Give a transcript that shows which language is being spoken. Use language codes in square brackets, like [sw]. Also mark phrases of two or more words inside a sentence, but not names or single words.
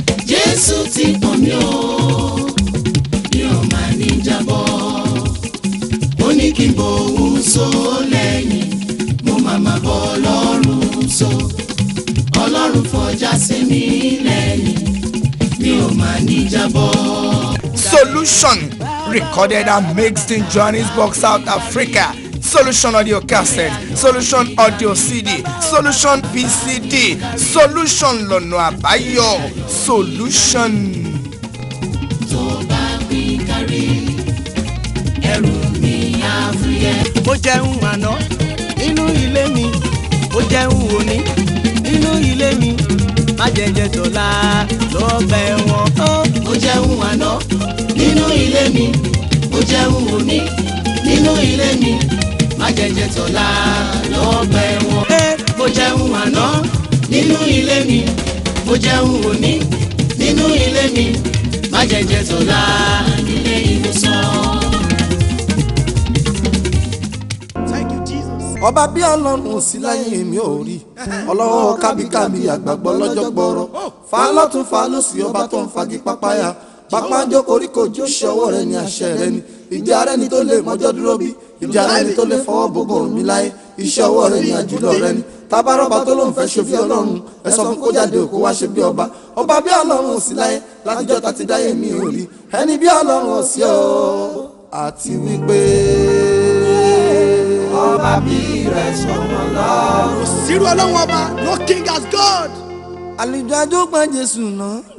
[yo] Jésù ti pọ̀n mí o. Mi ò máa ní jábọ́. Ó ní kí n bòun so lẹ́yìn. Mo máa máa bọ́ Ọlọ́run so. Ọlọ́run fọjá sí mi lẹ́yìn. Mi ò máa ní jábọ́. [en] Solution, recorded and mixed in Johannesburg, South Africa. Solution audio cassette, Solution audio C D, Solution P C D, Solution [yo] lọ́nà àbáyọ, [en] Solution. [yo] Tó bá pín kárí, ẹrù mi á fúyẹ́. Ó jẹun àná nínú ilé mi, ó jẹun òní nínú ilé mi, má jẹ jẹ tọ̀la lọ́gbà ẹ̀wọ̀n. Ó jẹun àná. Nínú ilé mi, mo jẹun òní. Nínú ilé mi, má jẹ jẹ tọ̀la lọ́gbà ẹ̀wọ̀n. Mo jẹun àná nínú ilé mi. Mo jẹun òní nínú ilé mi. Má jẹ jẹ tọ̀la nílé ìwòsàn. [en] Thank you, Jesus. [yo] Ọba bí Ọlọ́run ò sí láyé mi ò rí. Ọlọ́wọ́ kábíkábí àgbàgbọ́ lọ́jọ́ gbọ́rọ̀. Fa lọ́tún, fa lósì, ọba tó ń fagi pápáyà. Pápá ń jó koríko jó, iṣẹ́ ọwọ́ rẹ ni, àṣẹ rẹ ni. Ìjẹ́ ara ẹni tó lè mọ́jọ́ dúró bí? Ìjẹ́ ara ẹni tó lè fọwọ́ bo bòrùn mi láyé? Iṣẹ́ ọwọ́ rẹ ni, àjùlọ rẹ ni. Tábà rọ́bà tó lóun fẹ́ ṣe bí Ọlọ́run, ẹ sọ fún kó jáde kó wá ṣe bí ọba. Ọba bí Ọlọ́run ò sí láyé, látijọ́ ta ti dáyé mi ò rí. Ẹni bí Ọlọ́run ò sí o. Àti wípé Ọba bí rẹ̀ sọ̀rọ̀ lọ. Kò sírú Ọlọ́run ọba, [en] no king as God. [yo] Àlùjọ àjò pa Jésù náà.